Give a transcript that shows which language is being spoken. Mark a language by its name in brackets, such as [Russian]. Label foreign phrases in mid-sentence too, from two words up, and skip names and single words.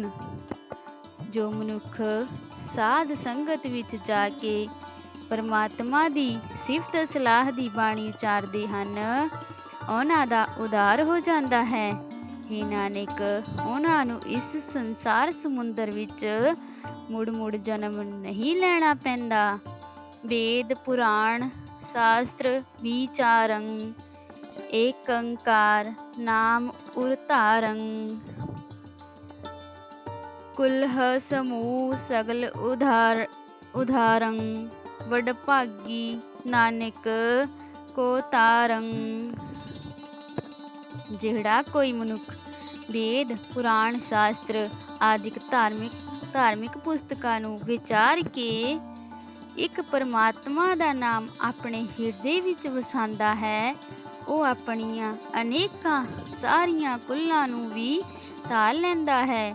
[Punjabi] ਜੋ ਮਨੁੱਖ ਸਾਧ ਸੰਗਤ ਵਿੱਚ ਜਾ ਕੇ ਪਰਮਾਤਮਾ ਦੀ ਸਿਫਤ ਸਲਾਹ ਦੀ ਬਾਣੀ ਉਚਾਰਦੇ ਹਨ, ਉਹਨਾਂ ਦਾ ਉਦਾਰ ਹੋ ਜਾਂਦਾ ਹੈ। हे ਨਾਨਕ ਉਹਨਾਂ ਨੂੰ ਇਸ ਸੰਸਾਰ ਸਮੁੰਦਰ ਵਿੱਚ ਮੁੜ ਮੁੜ ਜਨਮ ਨਹੀਂ ਲੈਣਾ ਪੈਂਦਾ। ਵੇਦ ਪੁਰਾਣ ਸ਼ਾਸਤ੍ਰ ਵਿਚਾਰੰ ਏਕੰਕਾਰ ਨਾਮ ਉਰਤਾਰੰ। ਕੁਲਹ ਸਮੂਹ ਸਗਲ ਉਧਾਰੰ ਵਡਭਾਗੀ ਨਾਨਕ ਕੋ ਤਾਰੰ। ਜਿਹੜਾ ਕੋਈ ਮਨੁੱਖ ਵੇਦ ਪੁਰਾਣ ਸ਼ਾਸਤਰ ਆਦਿਕ ਧਾਰਮਿਕ ਪੁਸਤਕਾਂ ਨੂੰ ਵਿਚਾਰ ਕੇ ਇੱਕ ਪਰਮਾਤਮਾ ਦਾ ਨਾਮ ਆਪਣੇ ਹਿਰਦੇ ਵਿੱਚ ਵਸਾਉਂਦਾ ਹੈ, ਉਹ ਆਪਣੀਆਂ ਅਨੇਕਾਂ ਸਾਰੀਆਂ ਕੁੱਲਾਂ ਨੂੰ ਵੀ ਤਾਲ ਲੈਂਦਾ ਹੈ।